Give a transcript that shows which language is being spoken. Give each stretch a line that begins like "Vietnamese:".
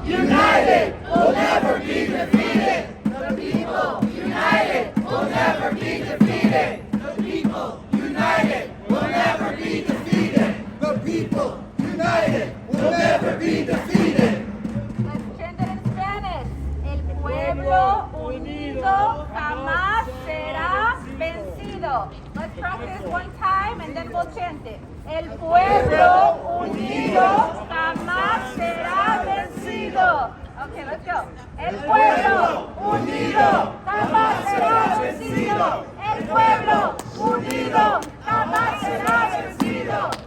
English: united will never be defeated. The people united will never be defeated. The people united will never be defeated. The people united will never be defeated. Let's chant it in Spanish.
Spanish: El pueblo unido jamás será vencido.
English: Let's practice one time and then we'll chant it.
Spanish: El pueblo unido jamás será vencido.
English: Okay, let's go.
Spanish: El pueblo unido jamás será vencido. El pueblo unido jamás será vencido.